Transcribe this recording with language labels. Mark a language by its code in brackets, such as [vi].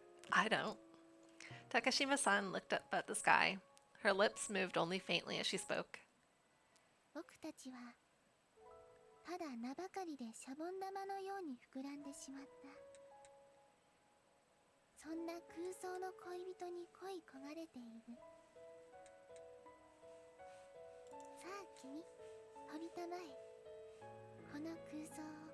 [en] I don't. Takashima-san looked up at the sky. Her lips moved only faintly as she spoke. [ja] 僕たちはただ名ばかりでシャボン玉のように膨らんでしまった。そんな空想の恋人に恋焦がれている。さあ君、飛びたまえ、この空想を。